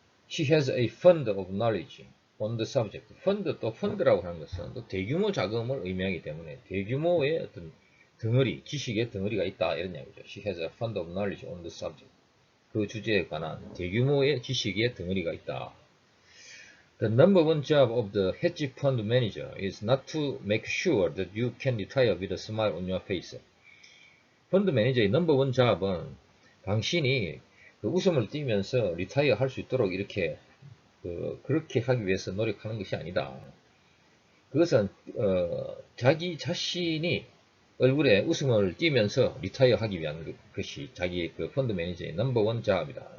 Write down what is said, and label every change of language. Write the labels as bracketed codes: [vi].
[en] She has a fund of knowledge on the subject. [ko] 또 펀드라고 하는 것은 또 대규모 자금을 의미하기 때문에 대규모의 어떤 덩어리, 지식의 덩어리가 있다 이런 이야기죠. [en] She has a fund of knowledge on the subject. [ko] 그 주제에 관한 대규모의 지식의 덩어리가 있다. [en] The number one job of the hedge fund manager is not to make sure that you can retire with a smile on your face. [ko] 펀드 매니저의 넘버 원 잡은 당신이 그 웃음을 띠면서 리타이어 할 수 있도록 이렇게 그렇게 하기 위해서 노력하는 것이 아니다. 그것은 자기 자신이 얼굴에 웃음을 띠면서 리타이어 하기 위한 것이 자기 그 펀드 매니저의 넘버 원 잡이다.